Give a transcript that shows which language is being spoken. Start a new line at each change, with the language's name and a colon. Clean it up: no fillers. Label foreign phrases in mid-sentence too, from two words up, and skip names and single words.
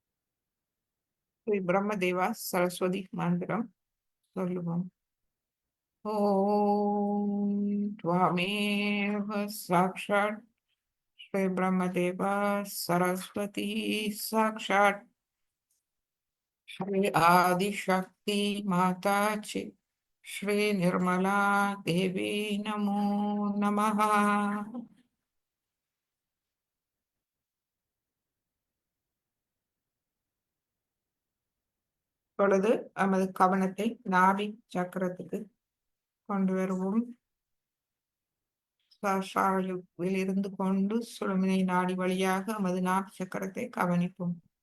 Tamil: ஸ்ரீ பிரம்மதேவா சரஸ்வதி மந்திரம் சொல்லுவோம்.
Sanskrit: ॐ त्वामेव साक्षात् श्री ब्रह्मदेव सरस्वती साक्षात् श्री आदिशक्ति माता च श्री निर्मला देवी नमो नमः.
Tamil: இப்பொழுது நமது கவனத்தை நாடி சக்கரத்துக்கு கொண்டு வருவோம். இருந்து கொண்டு சுழுமினை நாடி வழியாக நமது நாடி சக்கரத்தை கவனிப்போம்.